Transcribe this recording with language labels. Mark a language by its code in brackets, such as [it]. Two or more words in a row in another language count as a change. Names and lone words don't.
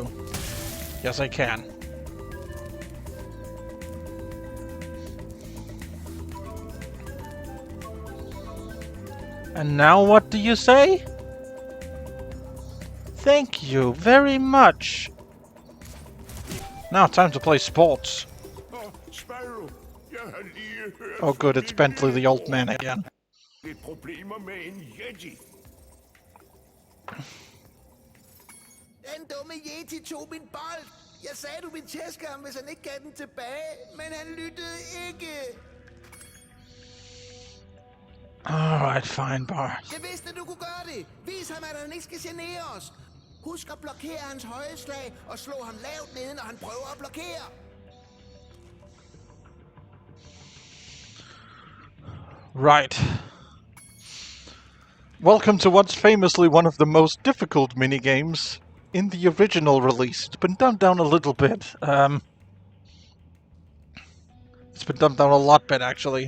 [en] Yes, I can. And now what do you say? Thank you very much. Now time to play sports. [da] Oh, Spyro, jeg har lige hørt... [en] Oh good, it's Bentley the old man again. [da] Lidt problemer med en Yeti. Den dumme Yeti tog min bold. Jeg sagde, du ville tæske ham, hvis han ikke gav den tilbage, men han lyttede ikke. [en] Alright, fine, Bart. [da] Jeg vidste, du kunne gøre det. Vis ham, at han ikke skal genere os. Husk at blokere hans høje slag og slå ham lavt nede, når han prøver at blokere. [en] Right. Welcome to what's famously one of the most difficult minigames in the original release. It's been dumbed down a little bit. It's been dumbed down a lot bit, actually.